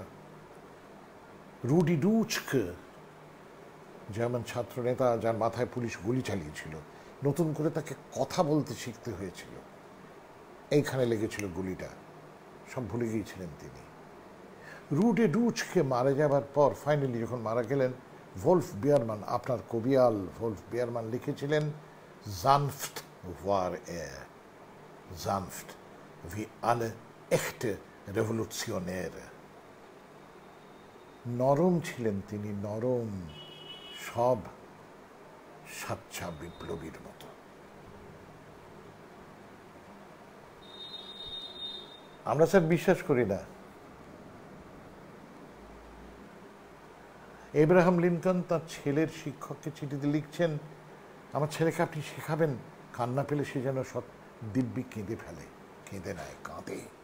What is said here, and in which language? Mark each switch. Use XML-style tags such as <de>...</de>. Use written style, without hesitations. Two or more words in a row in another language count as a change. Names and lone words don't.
<bn>রুডি ডুচকে, যেমন ছাত্র নেতা যার মাথায় পুলিশ গুলি চালিয়েছিল, নতুন করে তাকে কথা বলতে শিখতে হয়েছিল। এইখানে লেগেছিল গুলিটা, সব ভুলে গিয়েছিলেন তিনি। রুডে ডুচকে মারা যাবার পর ফাইনালি যখন মারা গেলেন, ভোল্ফ বিয়ারমান, আপনার কবিয়াল ভোল্ফ বিয়ারমান লিখেছিলেন,</bn> <de>sanft war sanft wie alle echte Revolutionäre.</de> <bn>নরম ছিলেন তিনি, নরম, সব সাচ্চা বিপ্লবীর মতো। আমরা স্যার বিশ্বাস করি না। এব্রাহাম লিঙ্কন তার ছেলের শিক্ষককে চিঠিতে লিখছেন, আমার ছেলেকে আপনি শেখাবেন, কান্না পেলে সে যেন সব দিব্যি কেঁদে ফেলে, কেঁদে নেয়, কাঁদে।</bn>